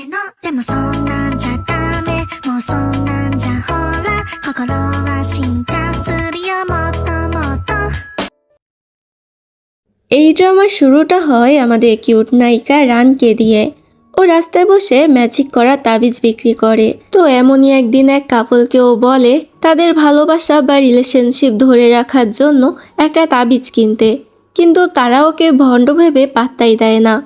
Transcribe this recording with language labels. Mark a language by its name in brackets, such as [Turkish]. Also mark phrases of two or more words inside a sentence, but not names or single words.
[Japanese] でもそんなんじゃダメもうそんなんじゃほら心は進化するよもっともっと [Bangla] এই ড্রামার শুরুটা হয় আমাদের কিউট নায়িকা রানকে দিয়ে। ও রাস্তায় বসে ম্যাজিক করা তাবিজ বিক্রি করে। তো এমনই একদিন এক কাপলকে ও বলে তাদের ভালোবাসা বা রিলেশনশিপ ধরে রাখার জন্য একটা তাবিজ কিনতে, কিন্তু তারা ওকে ভণ্ড ভেবে পাত্তাই দেয় না।